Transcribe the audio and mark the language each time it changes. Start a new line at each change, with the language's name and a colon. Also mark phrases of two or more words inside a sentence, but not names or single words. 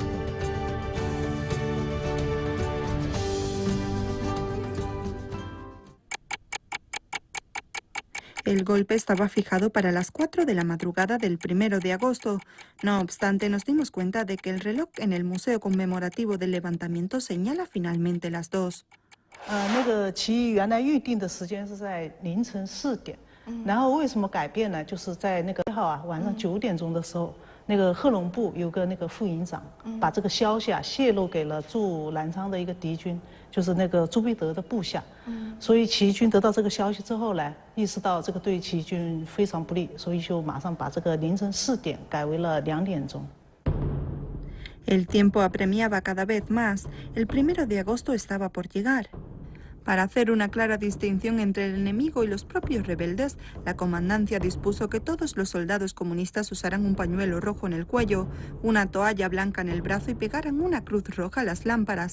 Spanish: El golpe estaba fijado para las 4 de la madrugada del 1 de agosto. No obstante, nos dimos cuenta de que el reloj en el Museo Conmemorativo del Levantamiento señala finalmente las 2.
Chinese: 那个起义原来预定的时间是在凌晨4点，然后为什么改变呢？就是在那个1号啊晚上9点钟的时候，那个贺龙部有个那个副营长，把这个消息啊泄露给了驻南昌的一个敌军，就是那个朱必德的部下。所以起义军得到这个消息之后呢，意识到这个对起义军非常不利，所以就马上把这个凌晨4点改为了2点钟。
Spanish: El tiempo apremiaba cada vez más. El 1 de agosto estaba por llegar. Para hacer una clara distinción entre el enemigo y los propios rebeldes, la comandancia dispuso que todos los soldados comunistas usaran un pañuelo rojo en el cuello, una toalla blanca en el brazo y pegaran una cruz roja a las lámparas.